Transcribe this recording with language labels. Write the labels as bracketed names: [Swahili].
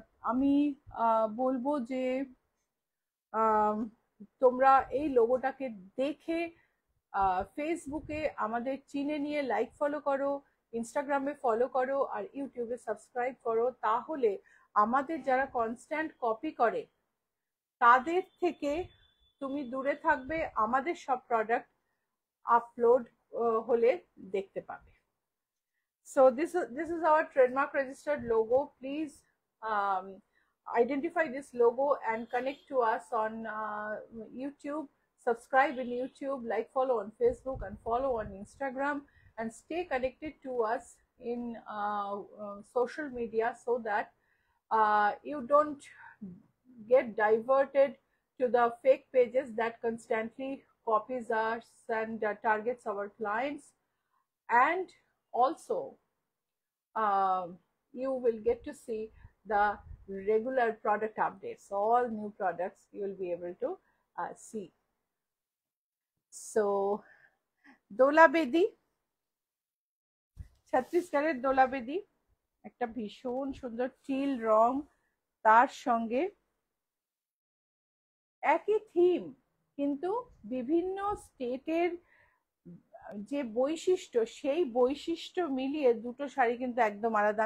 [Bangla] আমি বলবো যে তোমরা এই লোগোটাকে দেখে ফেসবুকে আমাদের চিনে নিয়ে লাইক ফলো করো, ইনস্টাগ্রামে ফলো করো, আর ইউটিউবে সাবস্ক্রাইব করো, তাহলে আমাদের যারা কনস্ট্যান্ট কপি করে তাদের থেকে তুমি দূরে থাকবে, আমাদের সব প্রোডাক্ট আপলোড হলে দেখতে পাবে। [English] So this is our trademark registered logo. Please identify this logo and connect to us on YouTube. Subscribe in YouTube, like, follow on Facebook, and follow on Instagram, and stay connected to us in social media, so that you don't get diverted to the fake pages that constantly copies us and targets our clients. And also you will get to see the regular product updates, all new products you will be able to see. [Bangla] So দোলা বেদি, ছত্তিশগড়ের দোলা বেদি, একটা ভীষণ সুন্দর till রং, তার সঙ্গে একই theme, কিন্তু বিভিন্ন স্টেটের যে বৈশিষ্ট্য, সেই বৈশিষ্ট্য মিলিয়ে দুটো শাড়ি কিন্তু একদম আলাদা।